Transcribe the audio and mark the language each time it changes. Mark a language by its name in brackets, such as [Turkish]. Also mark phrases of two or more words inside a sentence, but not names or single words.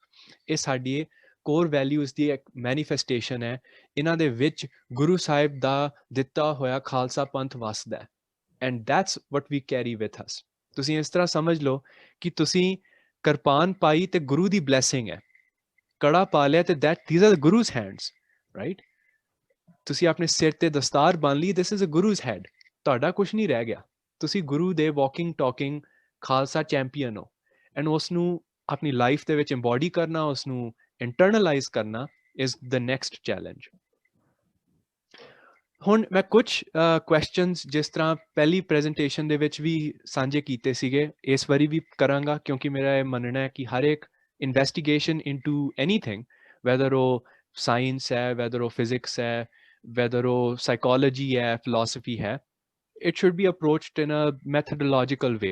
[Punjabi] ਇਹ ਸਾਡੀ [English] core values [Punjabi] ਦੀ ਇੱਕ ਮੈਨੀਫੈਸਟੇਸ਼ਨ ਹੈ। ਇਹਨਾਂ ਦੇ ਵਿੱਚ ਗੁਰੂ ਸਾਹਿਬ ਦਾ ਦਿੱਤਾ ਹੋਇਆ ਖਾਲਸਾ ਪੰਥ ਵਸਦਾ ਹੈ [English] and that's what we carry with us. [Punjabi] ਤੁਸੀਂ ਇਸ ਤਰ੍ਹਾਂ ਸਮਝ ਲਓ ਕਿ ਤੁਸੀਂ ਕਿਰਪਾਨ ਪਾਈ ਤੇ ਗੁਰੂ ਦੀ ਬਲੈਸਿੰਗ ਹੈ, ਕੜਾ ਪਾ ਲਿਆ ਤੇ [English] these are the Guru's hands, right? [Punjabi] ਤੁਸੀਂ ਆਪਣੇ ਸਿਰ ਤੇ ਦਸਤਾਰ ਬੰਨ ਲਈ, [English] this is a Guru's head, [Punjabi] ਤੁਹਾਡਾ ਕੁਝ ਨਹੀਂ ਰਹਿ ਗਿਆ। ਤੁਸੀਂ ਗੁਰੂ ਦੇ [English] walking talking Khalsa champion [Punjabi] ਹੋ ਐਂਡ ਉਸ ਨੂੰ ਆਪਣੀ ਲਾਈਫ ਦੇ ਵਿੱਚ ਇੰਬੋਡੀ ਕਰਨਾ, ਉਸ ਨੂੰ ਇੰਟਰਨਲਾਈਜ਼ ਕਰਨਾ [English] is the next challenge. [Punjabi] ਹੁਣ ਮੈਂ ਕੁਝ ਕੁਐਸਚਨਸ ਜਿਸ ਤਰ੍ਹਾਂ ਪਹਿਲੀ ਪ੍ਰੈਜੈਂਟੇਸ਼ਨ ਦੇ ਵਿੱਚ ਵੀ ਸਾਂਝੇ ਕੀਤੇ ਸੀਗੇ, ਇਸ ਵਾਰੀ ਵੀ ਕਰਾਂਗਾ, ਕਿਉਂਕਿ ਮੇਰਾ ਇਹ ਮੰਨਣਾ ਹੈ ਕਿ ਹਰ ਇੱਕ [English] investigation into anything, [Punjabi] ਵੈਦਰ ਉਹ ਸਾਇੰਸ ਹੈ, ਵੈਦਰ ਉਹ ਫਿਜ਼ਿਕਸ ਹੈ, ਵੈਦਰ ਉਹ ਸਾਈਕੋਲੋਜੀ ਹੈ, ਫਿਲਾਸਫੀ ਹੈ, [English] it should be approached in a methodological way.